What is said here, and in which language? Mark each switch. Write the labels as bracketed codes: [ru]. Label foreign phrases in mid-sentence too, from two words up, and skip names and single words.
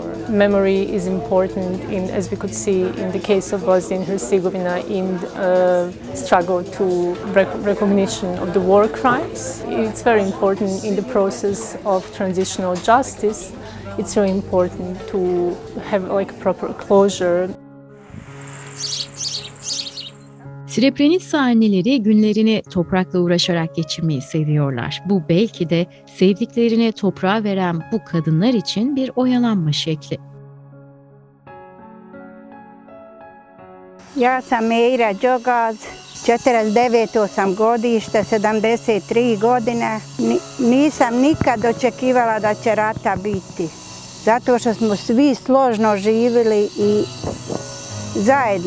[en] Memory is important, as we could see in the case of Bosnia and Herzegovina, in struggle to recognition of the war crimes. It's very important in the process of transitional justice. It's really important to have proper closure. [tr] Srebrenitsa anneleri günlerini toprakla uğraşarak geçirmeyi seviyorlar. Bu belki de sevdiklerini toprağa veren bu kadınlar için bir oyalanma şekli. [bs] Ja sam Meira Đogaz, 49. sam godište, 73 godine. Nisam nikad očekivala da će rata biti, zato što smo svi složno živjeli i zajedno.